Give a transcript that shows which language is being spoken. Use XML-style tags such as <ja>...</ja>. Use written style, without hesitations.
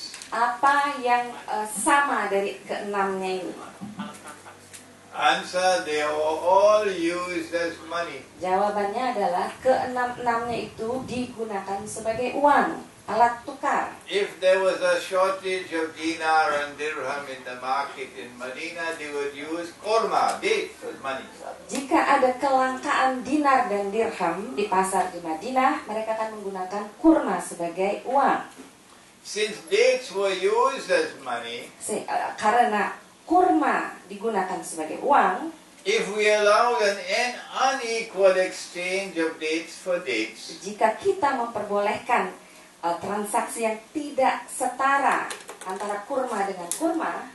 <id>Apa yang sama dari keenamnya ini?</id> <en>Answer, they are all used as money.</en> <id>Jawabannya adalah keenam-enamnya itu digunakan sebagai uang, alat tukar.</id> <en>If there was a shortage of dinar and dirham in the market in Medina, they would use korma, dates, as money.</en> <id>Jika ada kelangkaan dinar dan dirham di pasar di Madinah, mereka akan menggunakan kurma sebagai uang.</id> <en>Since dates were used as money,</en> <id>Karena kurma digunakan sebagai uang,</id> <en>if we allow an unequal exchange of dates for dates,</en> <id>jika kita memperbolehkan transaksi yang tidak setara antara kurma dengan kurma,</id>